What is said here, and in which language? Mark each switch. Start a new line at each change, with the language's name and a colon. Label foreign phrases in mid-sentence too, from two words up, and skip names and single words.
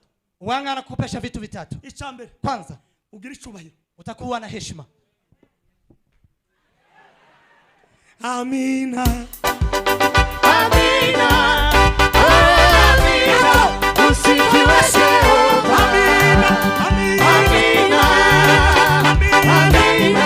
Swahili: Wanga anakukopesha vitu vitatu.
Rundi: Ichambere
Swahili: Kwanza
Rundi: ugira icubahiro.
Swahili: Utakuwa na heshima. Amina. Amina. Oh, amina. Usifiwe Bwana. Amina. Amina. Amina. Amina.